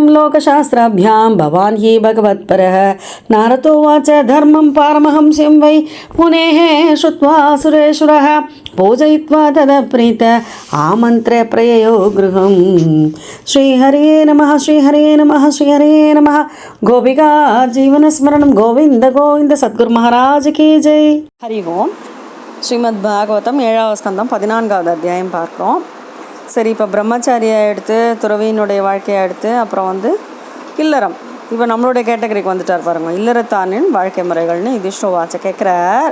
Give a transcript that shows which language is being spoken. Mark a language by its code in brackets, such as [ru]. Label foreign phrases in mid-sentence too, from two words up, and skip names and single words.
[sa] लोकशास्त्राभ्यां भवान् हि भगवत्परः नारदोवाच धर्मं पारमहंस्यं वै मुनेः श्रुत्वा सुरेश्वरः पूजयित्वा तदप्रीत आमन्त्र्य प्रययो गृहं श्रीहरे नमः श्रीहरे नमः श्रीहरे नमः गोपिका जीवनस्मरणं गोविन्द गोविन्द [hi] सद्गुरु महाराज की जय. [sa] हरि ॐ. [ta] ஸ்ரீமத் பாகவதம் 7வது ஸ்கந்தம் 14வது அத்தியாயம் பார்க்குறோம். சரி, இப்போ பிரம்மச்சாரியாக எடுத்து துறவியினுடைய வாழ்க்கையாக எடுத்து அப்புறம் வந்து இல்லறம், இப்போ நம்மளுடைய கேட்டகரிக்கு வந்துட்டார் பாருங்க. இல்லறத்தானின் வாழ்க்கை முறைகள்னு யுதிஷ்டோவாச்ச கேட்குறார்.